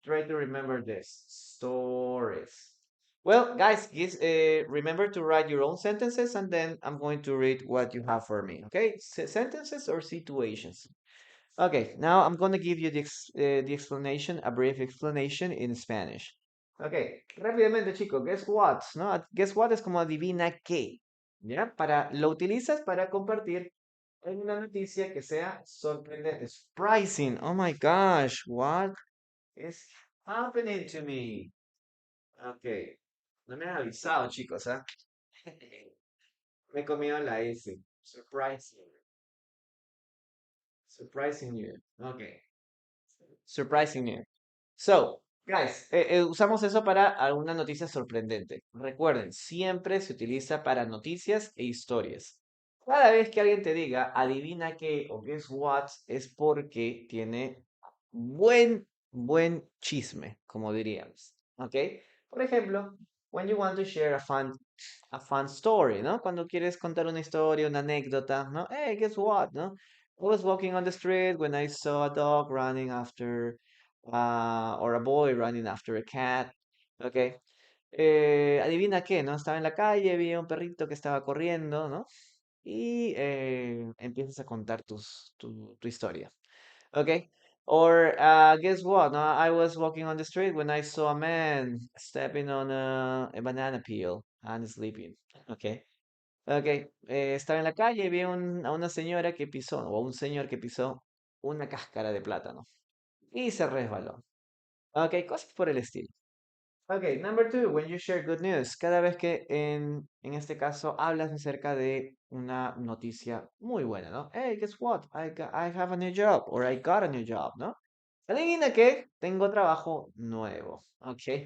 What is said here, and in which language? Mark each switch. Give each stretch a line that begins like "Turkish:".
English: Try to remember this. Stories. Well, guys, remember to write your own sentences, and then I'm going to read what you have for me, okay? Sentences or situations. Okay, now I'm going to give you the explanation, a brief explanation in Spanish.
Spanish: Okay, rápidamente, chicos,
English: guess what?
Spanish: ¿No?
English: Guess what
Spanish: es como adivina qué, ¿ya? Lo utilizas para compartir en una noticia que sea sorprendente. Surprising.
English: Oh my gosh, what is happening to me?
Spanish: Okay, no me han avisado, chicos, ¿ah? Me he comido la S. Surprising.
English: Surprising you. Okay. Surprising you. So, guys,
Spanish: usamos eso para alguna noticia sorprendente. Recuerden, siempre se utiliza para noticias e historias. Cada vez que alguien te diga, adivina qué o
English: guess what,
Spanish: es porque tiene buen chisme, como diríamos. ¿Ok? Por ejemplo,
English: when you want to share a fun story, ¿no?
Spanish: Cuando quieres contar una historia, una anécdota, ¿no?
English: Hey, guess what, ¿no? I was walking on the street when I saw a dog running after, or a boy running after a cat.
Spanish: Okay. Adivina qué, ¿no? Estaba en la calle, vi a un perrito que estaba corriendo, ¿no? Y empiezas a contar tu historia. ¿Ok?
English: Or guess what? No, I was walking on the street when I saw a man stepping on a banana peel and sleeping. Okay. Okay.
Spanish: Estaba en la calle y vi a una señora que pisó, o a un señor que pisó una cáscara de plátano y se resbaló. Ok, cosas por el estilo.
English: Ok, number two, when you share good news.
Spanish: Cada vez que en este caso hablas acerca de una noticia muy buena, ¿no?
English: Hey, guess what? I have a new job, or I got a new job, ¿no?
Spanish: Adivina qué, tengo trabajo nuevo,
English: ¿ok?